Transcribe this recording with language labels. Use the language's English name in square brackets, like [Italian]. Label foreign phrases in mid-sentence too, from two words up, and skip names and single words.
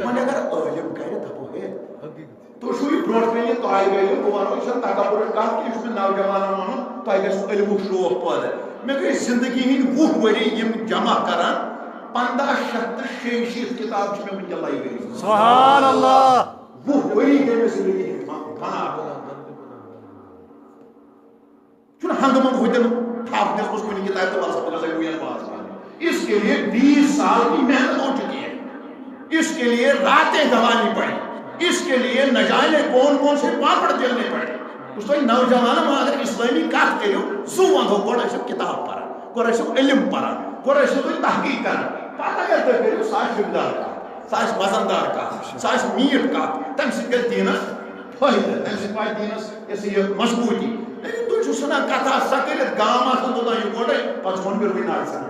[Kashmiri] وۄنۍ اگر عٲلِم کرِ دپو ہے تُہۍ چھُو یہِ برونٛٹھ کَنہِ یہِ طالبہِ علم بہٕ وَنو یہِ چھَنہٕ تکبُرٕچ کتھ کہِ یہِ چھُ مےٚ نوجوانن وَنُن تۄہہِ گژھِوٕ علمُک شوق پٲدٕ مےٚ گٔے زندگی ہٕنٛدۍ 20 ؤری یِم جمع کران 1586 کتاب چھِ مےٚ وٕنکٮ۪ن لایبرری منٛز [Arabic] سبحان اللہ، [Kashmiri] 20 ؤری گٔے مےٚ زندگی ہٕنٛدۍ چھُنہٕ ہنٛگہٕ منٛگہٕ ہوٚتٮ۪ن تھپھ دِژمٕژ کُنہِ کتابہِ تہٕ وَلسا بہٕ گژھے وُنۍ پاس کرنہِ [Urdu] اس کے لیے 20 سال کی محنت ہو چکی ہے، اس کے لیے راتیں گوانی پڑی، اس کے لیے نہ جانے کون سے پاپڑ جلنے پڑے [Kashmiri] اس تۄہہِ نوجوانن اگر اسلٲمی کتھ کٔرِو زٕ ونٛدو گۄڈٕ ٲسِو کِتاب پران گۄڈٕ ٲسِو علم پران گۄڈٕ ٲسِو تُہۍ تحقیٖق کران پتہٕ اگر تُہۍ کٔرِو سۄ آسہِ شُبدار کتھ سۄ آسہِ وزندار کتھ سۄ آسہِ میٖٹھ کتھ تمہِ سۭتۍ گژھِ دیٖنس فٲیدٕ تمہِ سۭتۍ واتہِ دیٖنس یہِ مضبوٗطی لیکن تُہۍ چھِو ژھٕنان کتھا سۄ کٔرِتھ گام آسان توٚتام یہِ گۄڈَے پتہٕ ژھُن بیٚروٕے نار ژھٕنان